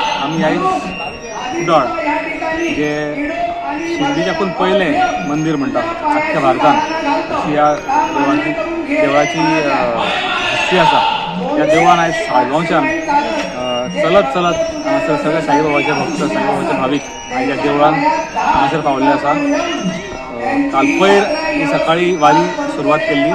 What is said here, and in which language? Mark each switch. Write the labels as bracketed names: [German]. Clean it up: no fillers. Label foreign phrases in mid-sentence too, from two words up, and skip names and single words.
[Konkani] आम्ही आहे कुडाळ जे शिर्डीच्याकून पहिले मंदिर म्हणतात अख्ख्या भारतान अशी या देवाची हिस्ट्री आसा. या देवान आयज साळगांवच्यान चलत हांगासर सगळे साईबाबाचे भक्त साईबाबाचे भाविक आयज या देवळान हांगासर पावल्ले आसा. काल पयर ही सकाळी वारी सुरवात केल्ली.